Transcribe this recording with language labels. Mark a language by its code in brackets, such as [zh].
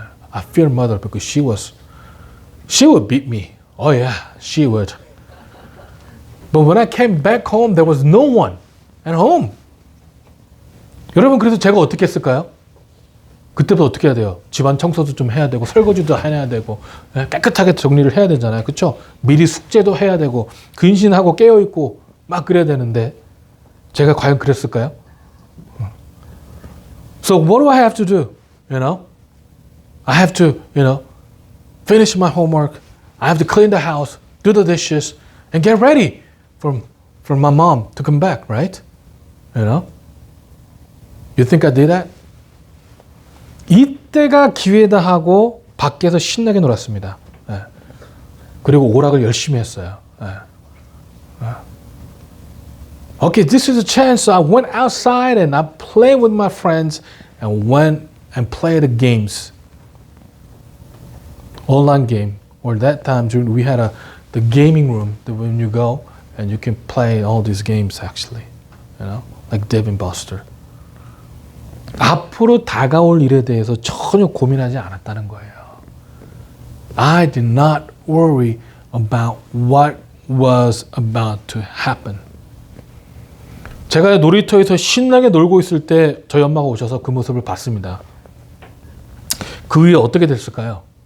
[en] I fear mother because she would beat me. Oh yeah, she would. But when I came back home, there was no one at home. [ko] 여러분, 그래서 제가 어떻게 했을까요? 그때부터 어떻게 해야 돼요? 집안 청소도 좀 해야 되고 설거지도 해야 되고 깨끗하게 정리를 해야 되잖아요. 그렇죠? 미리 숙제도 해야 되고 근신하고 깨어있고 막 그래야 되는데 제가 과연 그랬을까요? [en] So what do I have to do? You know? I have to, finish my homework. I have to clean the house, do the dishes, and get ready for my mom to come back, right? You know? You think I did that? [ko] 이때가 기회다 하고 밖에서 신나게 놀았습니다. 그리고 오락을 열심히 했어요. [en] Okay, this is a chance. So I went outside and I played with my friends and went and played the games. Online game. Or that time we had the gaming room that when you go and you can play all these games actually. Like Dave and Buster. [ko] 앞으로 다가올 일에 대해서 전혀 고민하지 않았다는 거예요. [en] I did not worry about what was about to happen. [ko] 제가 놀이터에서 신나게 놀고 있을 때 저희 엄마가 오셔서 그 모습을 봤습니다. 그 위에 어떻게 됐을까요?